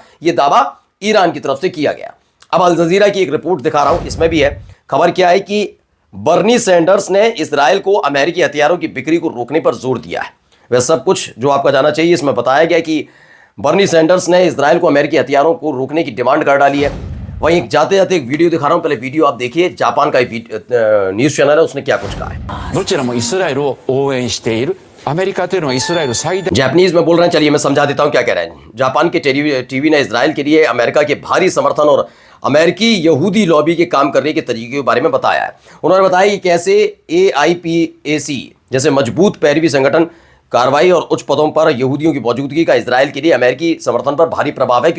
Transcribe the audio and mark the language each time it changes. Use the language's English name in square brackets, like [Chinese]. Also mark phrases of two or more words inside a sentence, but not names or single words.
[Hindi] ये दावा ईरान की तरफ से किया गया। अब अल जजीरा की एक रिपोर्ट दिखा रहा हूं, इसमें भी है खबर क्या है कि बर्नी सैंडर्स ने इजराइल को अमेरिकी हथियारों की बिक्री को रोकने पर जोर दिया है। वह सब कुछ जो आपका जाना चाहिए इसमें बताया गया कि बर्नी सैंडर्स ने इजराइल को अमेरिकी हथियारों को रोकने की डिमांड कर डाली है। वहीं जाते जाते एक वीडियो दिखा रहा हूं, पहले वीडियो आप देखिए। जापान का न्यूज चैनल है, उसने क्या कुछ कहा है। [Japanese] どちらもイスラエルを応援しているアメリカというのはイスラエル最大 [Hindi] जापानीज में बोल रहे हैं, चलिए मैं समझा देता हूं क्या कह रहे हैं। जापान के टीवी ने इजराइल के लिए अमेरिका के भारी समर्थन और अमेरिकी यहूदी लॉबी के काम करने के तरीके के बारे में बताया है। उन्होंने बताया कि कैसे AIPAC जैसे मजबूत पैरवी संगठन कार्रवाई और उच्च पदों पर यहूदियों की मौजूदगी का इजराइल के लिए अमेरिकी समर्थन पर भारी प्रभाव है।